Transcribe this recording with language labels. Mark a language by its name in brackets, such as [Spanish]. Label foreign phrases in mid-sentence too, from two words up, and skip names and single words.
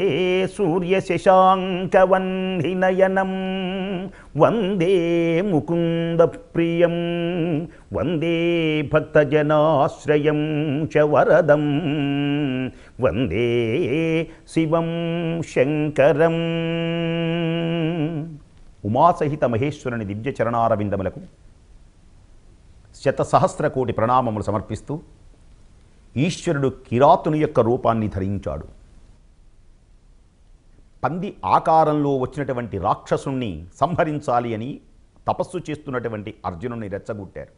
[Sanskrit] सूर्यशशाङ्कवह्निनयनं वन्दे मुकुन्दप्रियं वन्दे भक्तजनाश्रयं च वरदं वन्दे शिवं शङ्करम्। [Telugu] ఉమాసహిత మహేశ్వరుని దివ్య చరణారవిందములకు శతసహస్రకోటి ప్రణామములు సమర్పిస్తూ ఈశ్వరుడు కిరాతుని యొక్క రూపాన్ని ధరించాడు. పంది ఆకారంలో వచ్చినటువంటి రాక్షసుణ్ణి సంహరించాలి అని తపస్సు చేస్తున్నటువంటి అర్జునుని రెచ్చగొట్టారు.